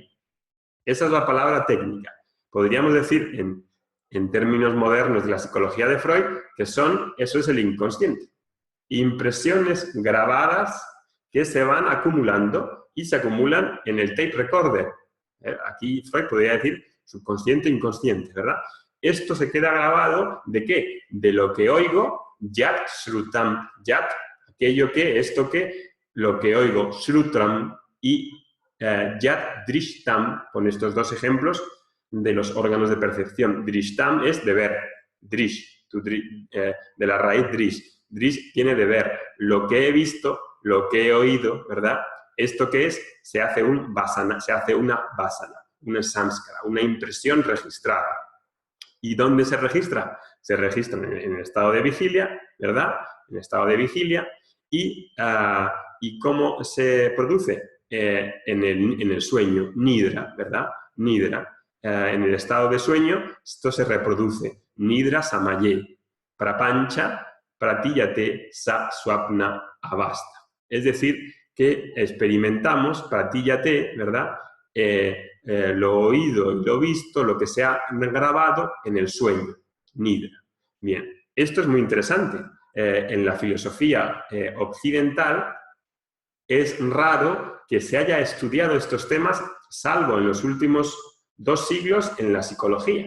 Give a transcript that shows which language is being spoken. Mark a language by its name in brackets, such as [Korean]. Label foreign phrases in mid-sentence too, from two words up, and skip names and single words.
[Spanish] Esa es la palabra técnica. Podríamos decir, en términos modernos de la psicología de Freud, que eso es el inconsciente. Impresiones grabadas que se van acumulando y se acumulan en el [English] tape recorder. [Spanish] Aquí Freud podría decir subconsciente e inconsciente, ¿verdad? Esto se queda grabado ¿de qué? De lo que oigo, [Sanskrit] यत् श्रुतम्, यत्, [Spanish] aquello que, esto que, lo que oigo, shrutam, y [Sanskrit] यत् दृष्टम्, [Spanish] con estos dos ejemplos de los órganos de percepción. Drishtam es de ver, drish, de la raíz drish. Drish tiene de ver lo que he visto, lo que he oído, ¿verdad? ¿Esto qué es? Se hace una vasana, una samskara, una impresión registrada. ¿Y dónde se registra? Se registra en el estado de vigilia, ¿verdad? En el estado de vigilia. ¿Y cómo se produce? En el sueño, nidra, ¿verdad? Nidra. En el estado de sueño, esto se reproduce. [Sanskrit] निद्रा समये, प्रपञ्च, प्रतीयते सा स्वप्न अवस्था. [Spanish] Es decir, que experimentamos, pratiyate, ¿verdad? Lo oído y lo visto, lo que se ha grabado en el sueño, nidra. Bien, esto es muy interesante. En la filosofía occidental es raro que se haya estudiado estos temas, salvo en los últimos 2 siglos en la psicología.